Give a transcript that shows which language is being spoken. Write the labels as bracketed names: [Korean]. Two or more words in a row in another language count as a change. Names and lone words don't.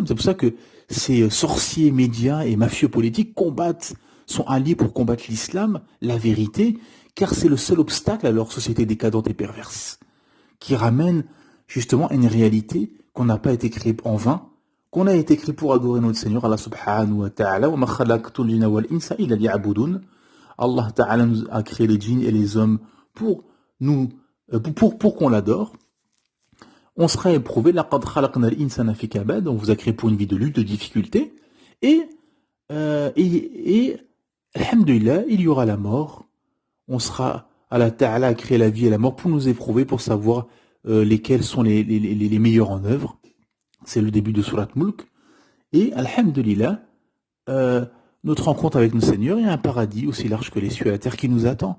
[French] C'est pour ça que ces sorciers, médias et mafieux politiques sont alliés pour combattre l'islam, la vérité, car c'est le seul obstacle à leur société décadente et perverse, qui ramène justement à une réalité qu'on n'a pas été créé en vain, qu'on a été créé pour adorer notre Seigneur, [Arabic] الله سبحانه وتعالى، وما خلقت الجن والإنس إلا ليعبدون. [French] Allah ta'ala nous a créé les djinns et les hommes pour qu'on l'adore. On sera éprouvé, [Arabic] لقد خلقنا الإنسان في كبد, [French] on vous a créé pour une vie de lutte, de difficulté, et alhamdulillah, il y aura la mort. On sera, Allah Ta'ala a créé la vie et la mort pour nous éprouver, pour savoir lesquels sont les meilleurs en œuvre. C'est le début de Surat Mulk. Et alhamdulillah, notre rencontre avec nos seigneurs, il y a un paradis aussi large que les cieux et la terre qui nous attend.